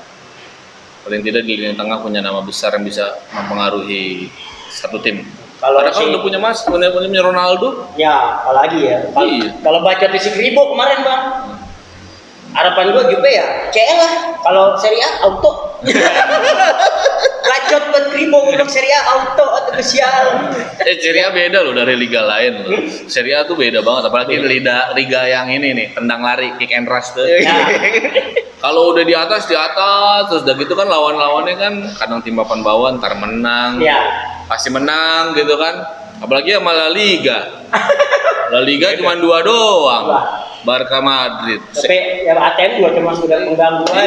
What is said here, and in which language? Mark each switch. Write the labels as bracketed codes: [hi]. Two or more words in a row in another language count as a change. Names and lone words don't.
[id] Paling tidak di lini tengah punya nama besar yang bisa mempengaruhi satu tim. Kalau Karena kan si- udah punya Ronaldo. Ya, apalagi ya. Iya. Kalau baca di si Gribo kemarin bang, harapan gue Juve ya CL lah. Kalau Serie A auto. Bacot buat Gribo untuk Serie A auto atau kesial. Serie A beda loh dari liga lain loh. Serie A tuh beda banget, apalagi liga yang ini nih, tendang lari, [en] kick and rush tuh. [id] Ya, Kalau udah di atas, terus udah gitu kan lawan-lawannya kan kadang tim papan bawah ntar menang, ya. pasti menang gitu kan. Apalagi sama La Liga. La Liga cuma 2 doang. Barca Madrid. Tapi ya ATM juga cuma sudah mengganggu aja.